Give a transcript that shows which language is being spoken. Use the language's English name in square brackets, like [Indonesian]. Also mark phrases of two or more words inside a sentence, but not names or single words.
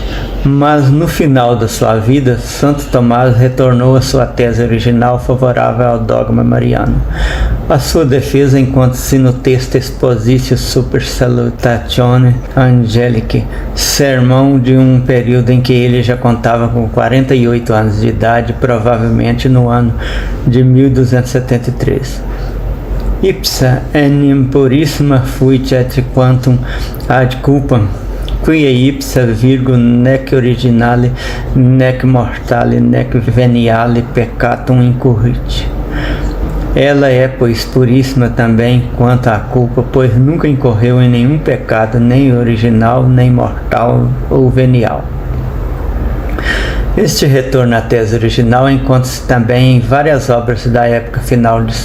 [Portuguese] Mas no final da sua vida, Santo Tomás retornou à sua tese original favorável ao dogma mariano. A sua defesa encontra-se no texto [Latin] Expositio Super Salutatione Angelicae, [Portuguese] sermão de um período em que ele já contava com 48 anos de idade, provavelmente no ano de 1273. [Latin] Ipsa enim purissima fuit et quantum ad culpam, quia ipsa virgo nec originale, nec mortale, nec veniale peccatum incurrit. [Portuguese] Ela é, pois, puríssima também quanto à culpa, pois nunca incorreu em nenhum pecado, nem original, nem mortal ou venial. Este retorno à tese original encontra-se também em várias obras da época final de